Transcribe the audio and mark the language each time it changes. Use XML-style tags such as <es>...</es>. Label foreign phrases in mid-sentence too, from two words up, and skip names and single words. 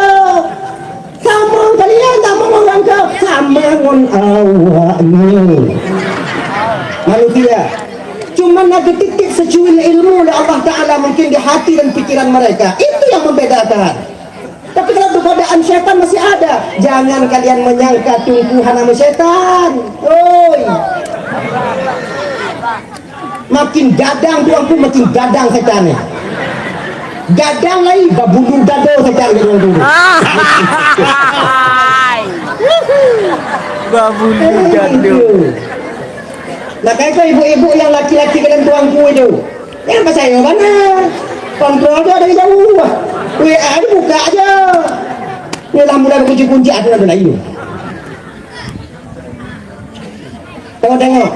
<id>Sama kalian tak mau orang kau, sama dengan awaknya. Manusia. Cuma ada titik secuil ilmu oleh Allah Ta'ala mungkin di hati dan pikiran mereka. Itu yang membedakan. Tapi kalau godaan syaitan masih ada. Jangan kalian menyangka tumbuhan sama syaitan. Oi.</id> <min>Makin gadang tuanku, makin gadang setannya. Gadang lagi, babulu dado setan dulu. Babulu dado.</min> <id>Nah kayak ibu-ibu yang laki-laki kalian tuanku itu. Yang percaya mana? Kontrol dia dari jauh. WA dia buka aja. Ni lah mulai kunci-kunci ada lagi. Tengok.</id>